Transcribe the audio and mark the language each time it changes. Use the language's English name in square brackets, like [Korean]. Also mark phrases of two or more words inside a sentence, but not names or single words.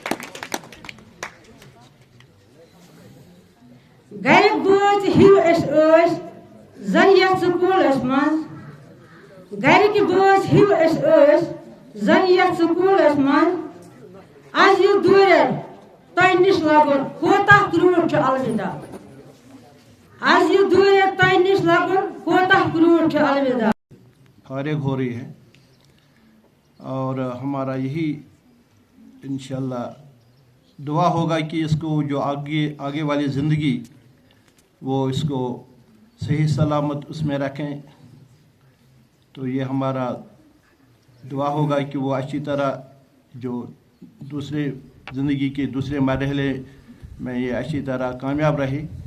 [Kashmiri] گرِکۍ بٲژ ہِوۍ أسۍ ٲسۍ زن یتھ سکوٗلس منٛز. گرِکۍ بٲژ ہِوۍ أسۍ ٲسۍ زن یتھ سکوٗلس منٛز. آز یہِ دوٗرٮ۪ر تۄہہِ نِش لگُن کوتاہ کروٗٹھ چھُ الوداع. آز یہِ دوٗرٮ۪ر تۄہہِ نِش لگُن کوتاہ کروٗٹھ چھُ الوداع. [Urdu] فارغ ہو رہی ہے اور ہمارا یہی انشاءاللہ دعا ہوگا کہ اس کو جو آگے والی زندگی وہ اس کو صحیح سلامت اس میں رکھیں. تو یہ ہمارا دعا ہوگا کہ وہ اچھی طرح جو دوسرے زندگی کے دوسرے مرحلے میں یہ اچھی طرح کامیاب رہے.